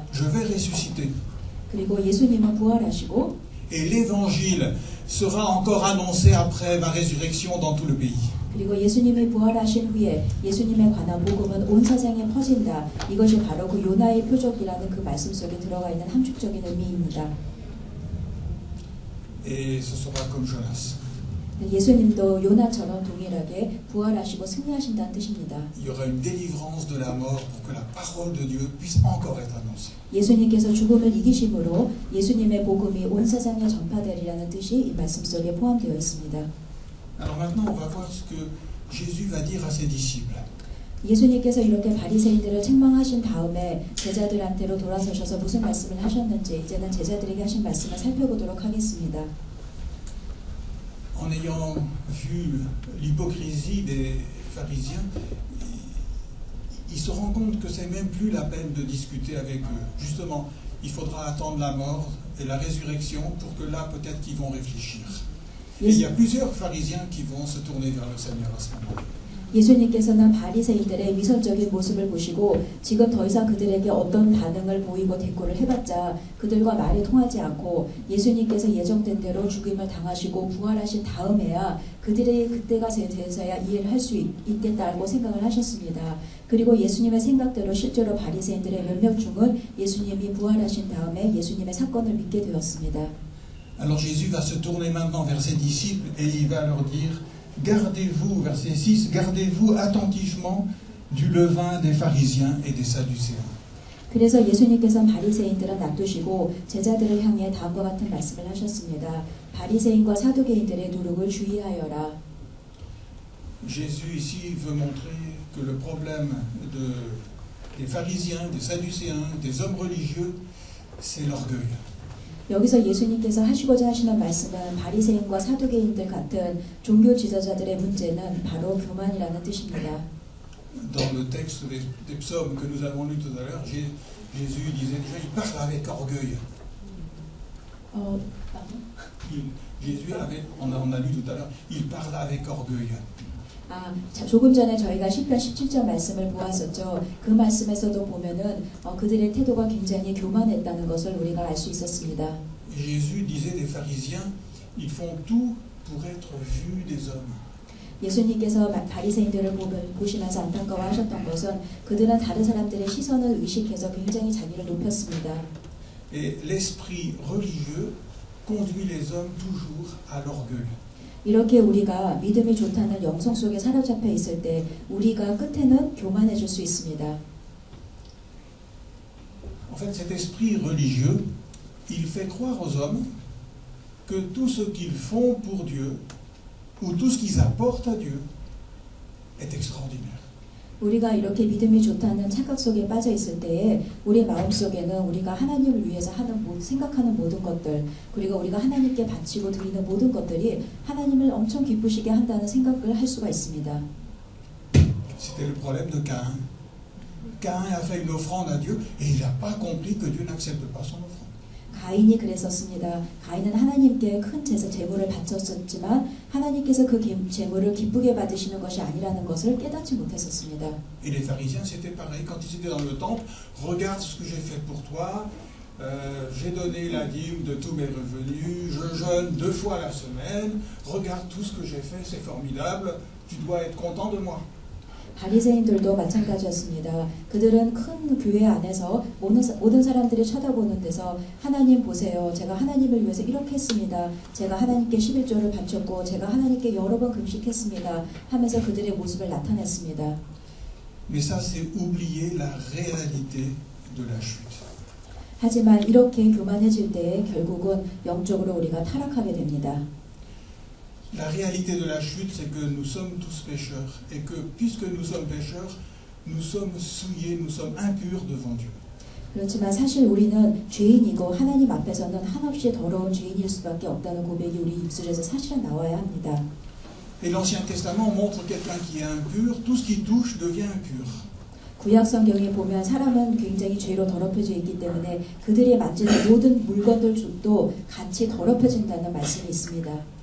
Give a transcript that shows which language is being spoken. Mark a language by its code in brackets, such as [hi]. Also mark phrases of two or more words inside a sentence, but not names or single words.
[fr] Je vais ressusciter. [ko] 그리고 예수님은 부활하시고 [fr] Et l'évangile sera encore annoncé après ma résurrection dans tout le pays. [ko] 그리고 예수님이 부활하신 후에 예수님에 관한 복음은 온 세상에 퍼진다. 이것이 바로 그 요나의 표적이라는 그 말씀 속에 들어가 있는 함축적인 의미입니다. [fr] Et ce sera comme Jonas. [ko] 예수님도 요나처럼 동일하게 부활하시고 승리하신다는 뜻입니다. [fr] Il y aura une délivrance de la mort pour que la parole de Dieu puisse encore être annoncée. [ko] 예수님께서 죽음을 이기심으로 예수님의 복음이 온 세상에 전파되리라는 뜻이 이 말씀 속에 포함되어 있습니다. [fr] Alors maintenant, on va voir ce que Jésus va dire à ses disciples. [ko] 예수님께서 이렇게 바리새인들을 책망하신 다음에 제자들한테로 돌아서셔서 무슨 말씀을 하셨는지 이제는 제자들에게 하신 말씀을 살펴보도록 하겠습니다. [fr] En ayant vu l'hypocrisie des pharisiens, il se rend compte que c'est même plus la peine de discuter avec eux. Justement, il faudra attendre la mort et la résurrection pour que là, peut-être qu'ils vont réfléchir. Et il y a plusieurs pharisiens qui vont se tourner vers le Seigneur à ce moment-là. [ko] 예수님께서는 바리새인들의 위선적인 모습을 보시고 지금 더 이상 그들에게 어떤 반응을 보이고 대꾸를 해봤자 그들과 말이 통하지 않고 예수님께서 예정된 대로 죽임을 당하시고 부활하신 다음에야 그들의 그때가 돼서야 이해를 할 수 있겠다고 생각을 하셨습니다. 그리고 예수님의 생각대로 실제로 바리새인들의 몇몇 중은 예수님이 부활하신 다음에 예수님의 사건을 믿게 되었습니다. [fr] Alors Jésus va se tourner maintenant vers ses disciples et il va leur dire: gardez-vous, verset 6, gardez-vous attentivement du levain des pharisiens et des sadducéens. [ko] 그래서 예수님께서 바리새인들은 놔두시고 제자들을 향해 다음과 같은 말씀을 하셨습니다. 바리새인과 사두개인들의 누룩을 주의하여라. [fr] Jésus ici veut montrer que le problème des pharisiens, des sadducéens, des hommes religieux, c'est l'orgueil. [ko] 여기서 예수님께서 하시고자 하시는 말씀은 바리새인과 사두개인들 같은 종교 지도자들의 문제는 바로 교만이라는 뜻입니다. [fr] Dans le texte des psaumes que nous avons lu tout à l'heure, Jésus disait déjà, il parle avec orgueil. Jésus avait, on a lu tout à l'heure, il parle avec orgueil. [ko] 조금 전에 저희가 시편 17절 말씀을 보았었죠. 그 말씀에서도 보면은 그들의 태도가 굉장히 교만했다는 것을 우리가 알 수 있었습니다. [fr] Jésus disait des pharisiens, ils font tout pour être vus des hommes. [ko] 예수님께서 바리새인들을 보시면서 안타까워하셨던 것은 그들은 다른 사람들의 시선을 의식해서 굉장히 자기를 높였습니다. [fr] Et l'esprit religieux conduit les hommes toujours à l'orgueil. [ko] 이렇게 우리가 믿음이 좋다는 영성 속에 사로잡혀 있을 때 우리가 끝에는 교만해질 수 있습니다. [fr] En fait, cet esprit religieux, il fait croire aux hommes que tout ce qu'ils font pour Dieu ou tout ce qu'ils apportent à Dieu est extraordinaire. [ko] 우리가 이렇게 믿음이 좋다는 착각 속에 빠져 있을 때에 우리 마음 속에는 우리가 하나님을 위해서 생각하는 모든 것들 그리고 우리가 하나님께 바치고 드리는 모든 것들이 하나님을 엄청 기쁘시게 한다는 생각을 할 수가 있습니다. [fr] C'était le problème de Caïn. Caïn a fait une offrande à Dieu et il n'a pas compris que Dieu n'accepte pas son offrande. [ko] 가인이 그랬었습니다. 가인은 하나님께 큰 제물을 바쳤었지만 하나님께서 그 제물을 기쁘게 받으시는 것이 아니라는 것을 깨닫지 못했었습니다. [fr] Et les pharisiens, c'était pareil. Quand ils étaient dans le temple, regarde ce que j'ai fait pour toi. J'ai donné la dîme de tous mes revenus. Je jeûne 2 fois la semaine. Regarde tout ce que j'ai fait, c'est formidable. Tu dois être content de moi. [ko] 바리새인들도 마찬가지였습니다. 그들은 큰 교회 안에서 모든 사람들이 쳐다보는 데서 하나님 보세요. 제가 하나님을 위해서 이렇게 했습니다. 제가 하나님께 11조를 바쳤고 제가 하나님께 여러 번 금식했습니다. 하면서 그들의 모습을 나타냈습니다. [fr] Mais ça, c'est oublier la réalité de la chute. [ko] 하지만 이렇게 교만해질 때 결국은 영적으로 우리가 타락하게 됩니다. [fr] La réalité de la chute, c'est que nous sommes tous pécheurs et que puisque nous sommes pécheurs, nous sommes souillés, nous sommes impurs devant Dieu. [ko] 그렇지만 사실 우리는 죄인이고 하나님 앞에서는 한없이 더러운 죄인일 수밖에 없다는 고백이 우리 입술에서 사실은 나와야 합니다. [fr] Et l'Ancien Testament montre quelqu'un qui est impur, tout ce qui touche devient impur. [ko] 구약 성경에 보면 사람은 굉장히 죄로 더럽혀져 있기 때문에 그들이 만지는 모든 물건들도 같이 더럽혀진다는 말씀이 있습니다.